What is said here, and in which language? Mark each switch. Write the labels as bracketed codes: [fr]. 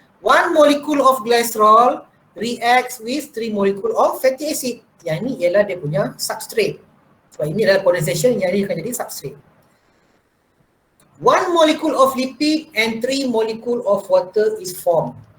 [en] 1 molecule of glycerol reacts with 3 molecule of fatty acid. [ms] Yang ini ialah dia punya substrate. Sebab ini adalah condensation, yang ini akan jadi substrate. [en] 1 molecule of lipid and 3 molecule of water is formed.